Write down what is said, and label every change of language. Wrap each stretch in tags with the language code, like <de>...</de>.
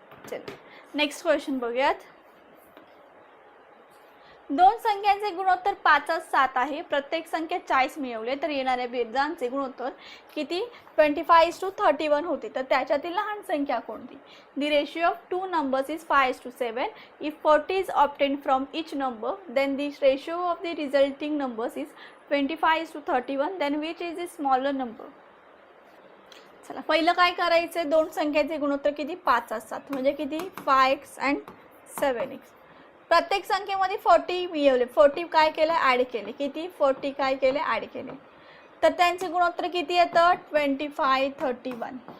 <mr>चल next question बघूयात. दोन संख्यांचे गुणोत्तर 5:7 आहे. प्रत्येक संख्या 40 मिळवले तर येणाऱ्या बेरजांचे गुणोत्तर किती 25:31 होते. तर त्याच्यातील लहान संख्या कोणती.</mr> <en>The ratio of two numbers is 5:7. If 40 is obtained from each number, then the ratio of the resulting numbers is 25:31. Then which is the smaller number?</en> <mr>चला पहिलं काय करायचं. दोन संख्याचे गुणोत्तर किती 5:7 म्हणजे किती 5x and 7x. प्रत्येक संख्येमध्ये 40 मिळवले. 40 काय केलं ॲड केले. किती 40 काय केले ॲड केले. तर त्यांचे गुणोत्तर किती येतं 25:31.</mr>